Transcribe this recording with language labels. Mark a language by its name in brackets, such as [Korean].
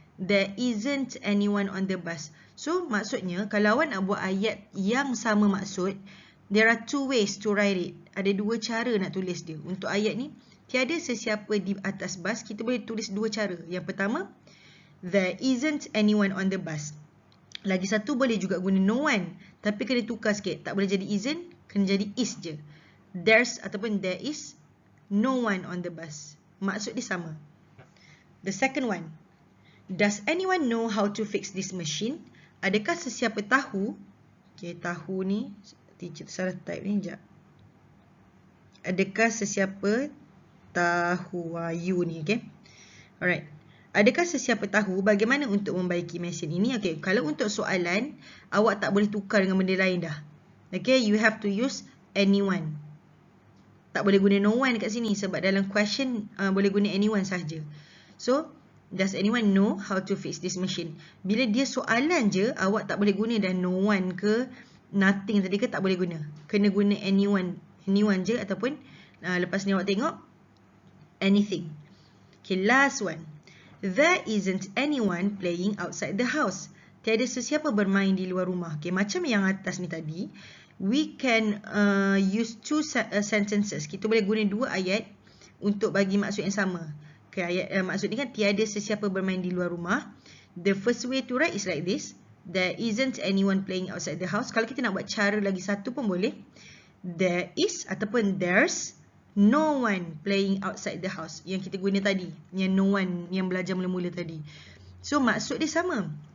[English] There isn't anyone on the bus. [Malay] So maksudnya kalau awak nak buat ayat yang sama maksud, [English] there are 2 ways to write it. [Malay] Ada 2 cara nak tulis dia. Untuk ayat ni, tiada sesiapa di atas bas, kita boleh tulis 2 cara. Yang pertama, [English] there isn't anyone on the bus. [Malay] Lagi satu boleh juga guna no one. Tapi kena tukar sikit. Tak boleh jadi isn't, kena jadi is je. [English] There's ataupun there is no one on the bus. [Malay] Maksud dia sama. [English] The second one. Does anyone know how to fix this machine? [Malay] Adakah sesiapa tahu? Okay, tahu ni, teacher salah type ni, sekejap. Adakah sesiapa tahu? You ni, okay. Alright. Adakah sesiapa tahu bagaimana untuk membaiki mesin ini? Okay, kalau untuk soalan, awak tak boleh tukar dengan benda lain dah. [English] Okay, you have to use anyone. [Malay] Tak boleh guna no one kat sini sebab dalam question boleh guna anyone sahaja. [English] So, does anyone know how to fix this machine? [Malay] Bila dia soalan je, awak tak boleh guna dah no one ke nothing tadi ke, tak boleh guna. Kena guna anyone. Anyone je ataupun lepas ni awak tengok anything. Okay, last one. [English] There isn't anyone playing outside the house. [Malay] Tiada sesiapa bermain di luar rumah. Okay, macam yang atas ni tadi, [English] we can use 2 sentences. [Malay] Kita boleh guna 2 ayat untuk bagi maksud yang sama. Okay, ayat maksud ni kan tiada sesiapa bermain di luar rumah. [English] The first way to write is like this. There isn't anyone playing outside the house. [Malay] Kalau kita nak buat cara lagi satu pun boleh. [English] There is ataupun there's no one playing outside the house. [Malay] Yang kita guna tadi. Yang no one yang belajar mula-mula tadi. So maksud dia sama.